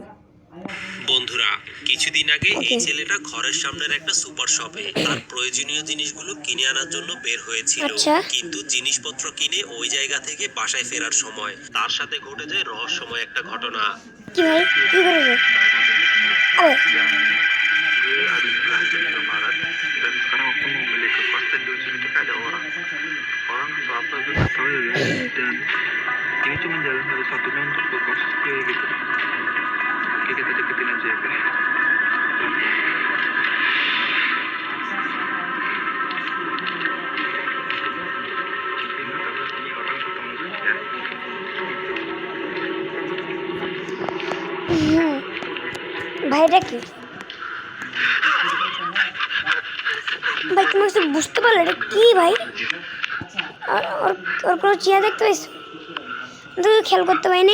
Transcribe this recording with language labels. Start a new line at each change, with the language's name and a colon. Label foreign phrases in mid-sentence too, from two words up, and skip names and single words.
Bangla: বন্ধুরা, কিছুদিন আগে এই ছেলেটা ঘরের সামনের একটা সুপার শপে তার প্রয়োজনীয় জিনিসগুলো কিনে আনার জন্য বের হয়েছিল। কিন্তু জিনিসপত্র কিনে ওই জায়গা থেকে বাসায় ফেরার সময় তার সাথে ঘটে যায় রহস্যময় একটা ঘটনা। কি ভাই, কি করেছে?
Indonesian: ini cuma jalan satu-satunya untuk ke kos kayak gitu. Kayak kita deketin aja ya. Ini orang ketemu ya.
Bangla: ভাইটা কি ভাই? তুমি কিছু বুঝতে পারলে এটা কি ভাই? ওর কোনো চেয়ার দেখতে পাইছো? খেয়াল করতে পারিনি।